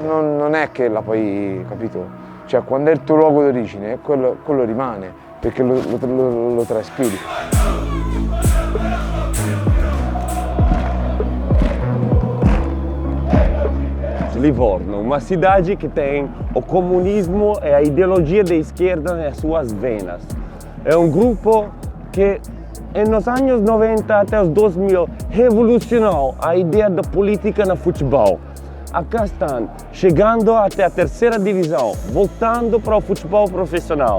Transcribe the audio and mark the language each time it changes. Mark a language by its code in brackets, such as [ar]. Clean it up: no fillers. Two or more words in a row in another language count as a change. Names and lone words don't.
[it] Non è che la poi, capito? Cioè quando è il tuo luogo d'origine, quello rimane, perché lo traspiri. Livorno, [pt] uma cidade que tem o comunismo e a ideologia da esquerda nas suas venas. É um grupo que E nos anos 90 até os 2000 revolucionou a ideia da política no futebol. Acá estão, chegando até a terceira divisão, voltando para o futebol profissional.